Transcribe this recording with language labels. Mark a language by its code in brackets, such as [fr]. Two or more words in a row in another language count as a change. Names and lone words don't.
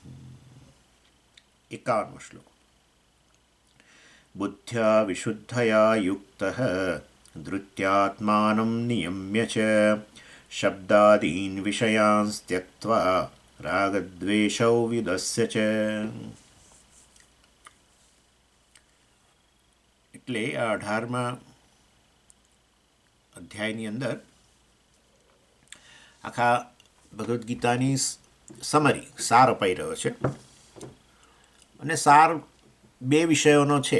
[hi] 51वां श्लोक। [sa] बुद्ध्या विशुद्धया युक्तः धृत्यात्मानं नियम्य च शब्दादीन् विषयान् त्यक्त्वा रागद्वेषौ विदस्य च। [gu] એટલે આ 18મા અધ્યાયની અંદર આખા ભગવદ્ ગીતાની સમરી સાર અપાઈ રહ્યો છે અને સાર બે વિષયોનો છે.